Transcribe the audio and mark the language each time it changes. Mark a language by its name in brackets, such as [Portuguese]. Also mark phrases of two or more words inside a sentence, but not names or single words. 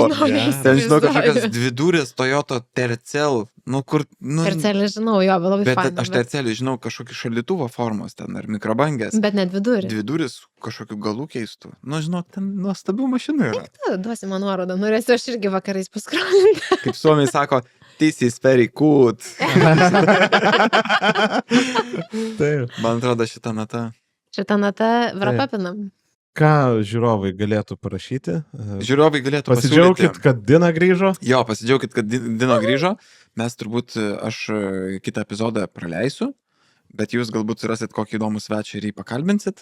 [Lithuanian] Ten žinau kažkokias 2-durės Toyota Tercel. Nu, kur... Nu, Tercelį žinau, jo, bet labai bet faina. aš Tercelį žinau kažkokį šaldytuvo formos ten, ar mikrobangės. Bet net vidurį. 2-duris kažkokių galų keistų. Nu, žinok, ten nuostabių mašinų yra. Tu duosi man nuorodą, norėsiu aš irgi vakarais paskrolinti. Kaip suomiai sako, [English] this is very good. [Lithuanian] Taip. Man atrodo šitą natą. Šitą natą vrapapinam. Ką žiūrovai galėtų parašyti? Žiūrovai galėtų Pasidžiaukit, pasiūlyti. kad Dina grįžo. Jo, pasidžiaukit, kad Dino grįžo. Mes turbūt, aš kitą epizodą praleisiu, bet jūs galbūt surasit kokį įdomų svečią ir jį pakalbinsit.